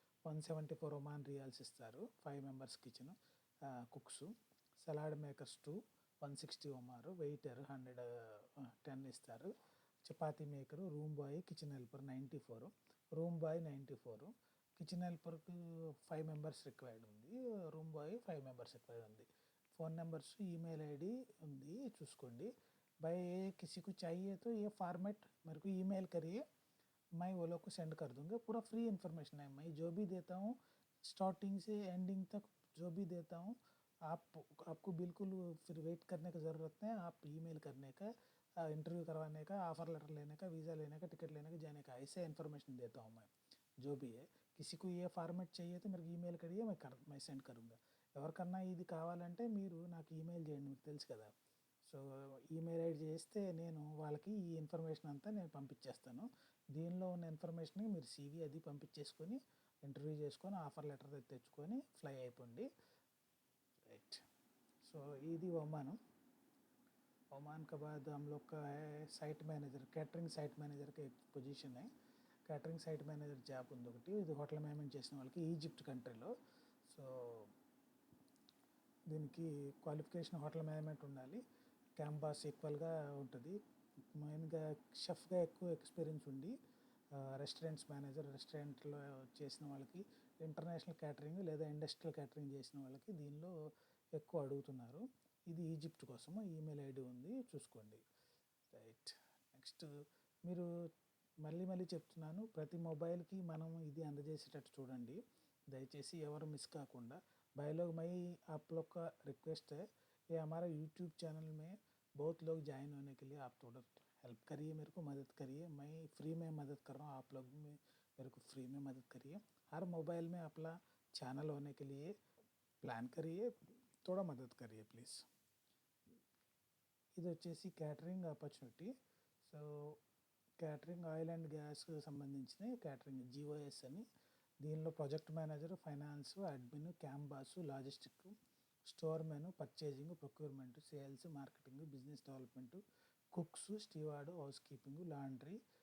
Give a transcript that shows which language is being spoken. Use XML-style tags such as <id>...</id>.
<te>174 Oman riyals ఇస్తారు. 5 members kitchen cooks. Salad makers 2, 160 ఒమారు. Waiter 110 ఇస్తారు. Chapati maker, room bye, kitchen helper 94, room bye 94. Kitchen హెల్పర్కి 5 members required ఉంది, room bye 5 members required ఉంది.</te> <hi>Phone numbers, email ID</hi> <te>ఉంది, చూసుకోండి.</te> <hi>भाई किसी को चाहिए तो ये फॉर्मेट मेरे को ईमेल करिए, मैं वो लोग को सेंड कर दूंगा. पूरा फ्री इन्फॉर्मेशन है. मैं जो भी देता हूँ स्टार्टिंग से एंडिंग तक जो भी देता हूँ, आपको बिल्कुल फिर वेट करने की ज़रूरत नहीं. आप ईमेल करने का, इंटरव्यू करवाने का, ऑफ़र लेटर लेने का, वीज़ा लेने का, टिकट लेने का, जाने का, ऐसे इन्फॉर्मेशन देता हूँ मैं. जो भी है, किसी को ये फॉर्मेट चाहिए तो मेरे को ईमेल करिए, मैं सेंड करूँगा.</hi> <te>ఎవరికన్నా ఇది కావాలంటే మీరు నాకు ఈమెయిల్ చేయండి, మీకు తెలుసు కదా. సో ఈమెయిల్ ఐడి చేస్తే నేను వాళ్ళకి ఈ ఇన్ఫర్మేషన్ అంతా నేను పంపించేస్తాను. దీనిలో ఉన్న ఇన్ఫర్మేషన్కి మీరు CV అది పంపించేసుకొని ఇంటర్వ్యూ చేసుకొని ఆఫర్ లెటర్ తెచ్చుకొని ఫ్లై అయిపోండి. రైట్, సో ఇది ఒమాన్.</te> <hi>ओमान के बाद हम लोग का है site manager, catering site manager का एक పొజిషన్ है.</hi> <te>कैटरिंग साइट मैनेजर జాబ్ ఉంది ఒకటి. ఇది హోటల్ మేనేజ్మెంట్ చేసిన వాళ్ళకి ఈజిప్ట్ కంట్రీలో. సో దీనికి క్వాలిఫికేషన్ హోటల్ మేనేజ్మెంట్ ఉండాలి. క్యాంపస్ ఈక్వల్గా ఉంటుంది. మెయిన్గా షెఫ్గా ఎక్కువ ఎక్స్పీరియన్స్ ఉండి, రెస్టారెంట్స్ మేనేజర్, రెస్టారెంట్లో చేసిన వాళ్ళకి, ఇంటర్నేషనల్ క్యాటరింగ్ లేదా ఇండస్ట్రియల్ క్యాటరింగ్ చేసిన వాళ్ళకి దీనిలో ఎక్కువ అడుగుతున్నారు. ఇది ఈజిప్ట్ కోసము. ఈమెయిల్ ఐడి ఉంది, చూసుకోండి. రైట్, నెక్స్ట్ మీరు మళ్ళీ చెప్తున్నాను, ప్రతి మొబైల్కి మనం ఇది అందజేసేటట్టు చూడండి దయచేసి, ఎవరు మిస్ కాకుండా.</te> <hi>भाई लोग, मैं आप लोग का रिक्वेस्ट है, ये हमारा यूट्यूब चैनल में बहुत लोग ज्वाइन होने के लिए आप थोड़ा हेल्प करिए, मेरे को मदद करिए. मैं फ्री में मदद कर रहा हूँ, आप लोग में मेरे को फ्री में मदद करिए. हर मोबाइल में अपना चैनल होने के लिए प्लान करिए, थोड़ा मदद करिए प्लीज़.</hi> <te>ఇది వచ్చేసి catering opportunity. So catering oil and గ్యాస్కి సంబంధించిన క్యాటరింగ్ జిఓఎస్ అని. దీనిలో project manager, finance, admin, క్యాంబాసు, logistic, store menu, purchasing, procurement, sales, marketing, business development, cooks, steward, house keeping, laundry.</te>